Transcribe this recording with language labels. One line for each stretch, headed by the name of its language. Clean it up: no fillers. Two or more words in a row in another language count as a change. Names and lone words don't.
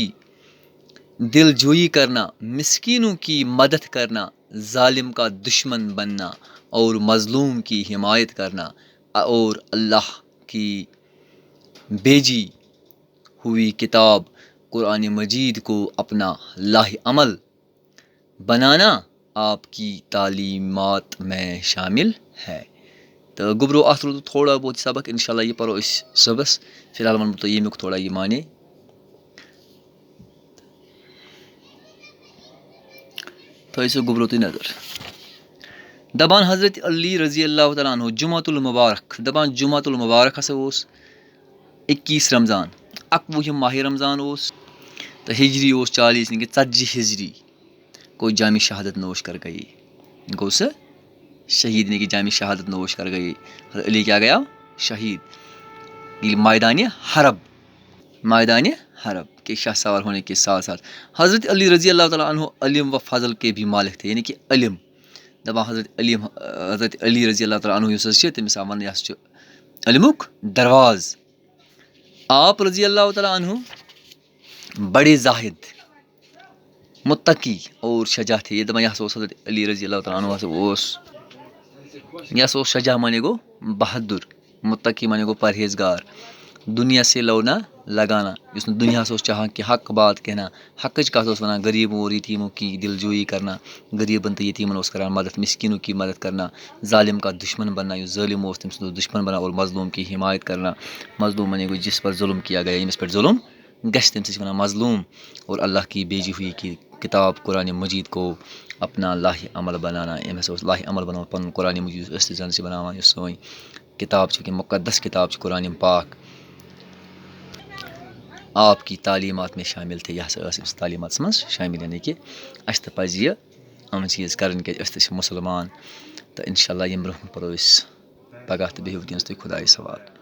Urdu: دل جوئی کرنا، مسکینوں کی مدد کرنا، ظالم کا دشمن بننا اور مظلوم کی حمایت کرنا، اور اللہ کی بھیجی ہوئی کتاب قرآن مجید کو اپنا لاہ عمل بنانا آپ کی تعلیمات میں شامل ہے.
Kashmiri: تہٕ گوٚبرو اَتھ روٗد تھوڑا بہت سبق اِنشاء اللہ یہِ پَرو أسۍ صُبحس. فی الحال وَنہٕ بہٕ تۄہہِ ییٚمیُک تھوڑا یہِ معنے. تھٲیِو سا گوٚبرو تُہۍ نظر. دَپان حضرت علی رضی اللہ تعالیٰ عنہ جمعۃ المبارک، دَپان جمعۃ المبارک ہسا اوس 21 رمضان، 21 ماہِ رمضان اوس تہٕ ہجری اوس 40 یعنی کہ 40 ہجری کو
Urdu: جامِ شہادت نوش کر گئی.
Kashmiri: گوٚو سا شہید یعنی کہ
Urdu: جامِ شہادت نوش کر گئی.
Kashmiri: حضرت علی کیا گیا شہید ییٚلہِ
Urdu: میدانِ حرب کے شاہ سوار ہونے کے ساتھ ساتھ حضرت علی رضی اللہ تعالیٰ عنہ علم و فضل کے بھی مالک تھے.
Kashmiri: یعنی کہ علم دَپان حضرت علی رضی اللہ تعالیٰ عنہ یُس حظ چھِ تٔمِس آو وَننہٕ یہِ ہسا چھُ علمُک درواز.
Urdu: آپ رضی اللہ تعالیٰ عنہ بڑے زاہد متقی اور شجاع تھے.
Kashmiri: یہ دَپان یہِ ہسا اوس حضرت علی رضی اللہ تعالیٰ عنہ یہِ ہسا اوس شجاع مانے گوٚو بہادُر، متقی مانے گوٚو پرہیزگار،
Urdu: دُنیا سے لونا لگانا
Kashmiri: یُس نہٕ دُنیاہس اوس چاہان کہِ
Urdu: حق بات کہنا،
Kashmiri: حقٕچ کَتھ اوس وَنان،
Urdu: غریٖبوں اور یتیٖموں کی دل جوئی کرنا،
Kashmiri: غریٖبن تہٕ یتیٖمن اوس کران مدد،
Urdu: مسکینوں کی مدد کرنا، ظالم کا دشمن بننا
Kashmiri: یُس ظٲلم اوس تٔمۍ سُنٛد اوس دشمن بننا،
Urdu: اور مظلوم کی حمایت کرنا. مظلوم مانے گوٚو جس پر ظلم کیا گیا،
Kashmiri: ییٚمِس پٮ۪ٹھ ظلم گژھِ تٔمِس چھِ وَنان مظلوم.
Urdu: اور اللہ کی بھیجی ہوئی کتاب قرآن مجید کو اپنا لاہ عمل بنانا.
Kashmiri: أمۍ ہسا اوس لاہ عمل بنومُت پنُن قرآن مجید یُس أسۍ تہِ زَن چھِ بناوان، یُس سٲنۍ کتاب چھِ، مقدس کتاب چھِ قرآن پاک،
Urdu: آپ کی تعلیمات میں شامل تھے.
Kashmiri: یہِ ہسا ٲس أمِس تعلیٖماتس منٛز شٲمِل. یعنی کہِ اَسہِ تہِ پَزِ یہِ یِم چیٖز کَرٕنۍ کیٛازِ أسۍ تہِ چھِ مُسلمان. تہٕ اِنشاء اللہ ییٚمہِ برونٛہہ کُن پَرو أسۍ پگاہ تہٕ بِہِو وٕنکٮ۪نَس تُہۍ خۄدایَس حوالہٕ.